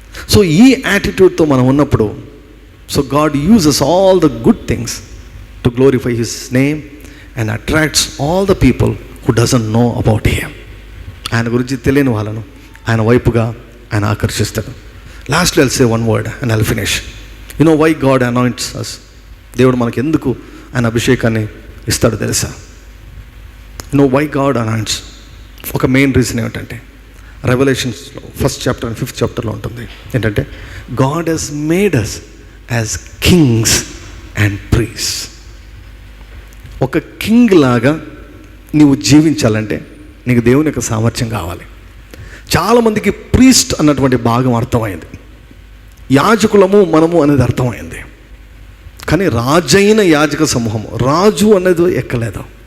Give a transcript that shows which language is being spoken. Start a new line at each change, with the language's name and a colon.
English: so
Telugu: ఈ యాటిట్యూడ్తో మనం ఉన్నప్పుడు,
English: So God uses all the good things to glorify his name and attracts all the people who doesn't know about him.
Telugu: ఆయన గురించి తెలియని వాళ్ళను ఆయన వైపుగా ఆయన ఆకర్షిస్తాడు.
English: లాస్ట్లో I'll say one word and I'll finish. You know why God anoints us?
Telugu: దేవుడు మనకి ఎందుకు ఆయన అభిషేకాన్ని ఇస్తాడు తెలుసా?
English: You know why God anoints?
Telugu: ఒక మెయిన్ రీజన్ ఏమిటంటే, రెవల్యూషన్స్లో 1st chapter and 5th chapterలో ఉంటుంది.
English: ఏంటంటే, God has made us as kings and priests.
Telugu: ఒక కింగ్ లాగా నీవు జీవించాలంటే నీకు దేవుని యొక్క సామర్థ్యం కావాలి. చాలామందికి ప్రీస్ట్ అన్నటువంటి భాగం అర్థమైంది, యాజకులము మనము అనేది అర్థమైంది, కానీ రాజైన యాజక సమూహము, రాజు అనేది ఎక్కలేదు.